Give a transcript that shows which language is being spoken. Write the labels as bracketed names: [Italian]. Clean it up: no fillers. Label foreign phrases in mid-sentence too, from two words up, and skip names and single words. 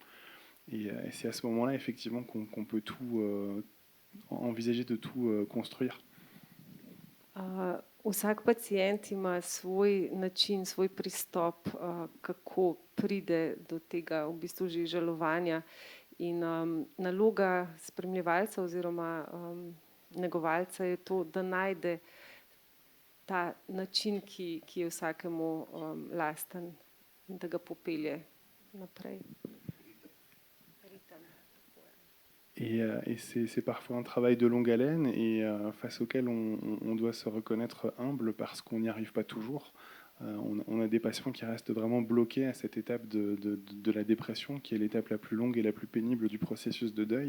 [French] Et c'est à ce moment-là, effectivement, qu'on peut tout envisager de tout construire. [Slovenian] Vsak pacient ima svoj način, svoj pristop, kako pride do tega v bistvu že žalovanja. In naloga spremljevalca oziroma negovalca je to, da najde ta način, ki je vsakemu lasten in da ga popelje naprej. [French] Et c'est parfois un travail de longue haleine et face auquel on doit se reconnaître humble parce qu'on n'y arrive pas toujours. On a des patients qui restent vraiment bloqués à cette étape de la dépression, qui est l'étape la plus longue et la plus pénible du processus de deuil.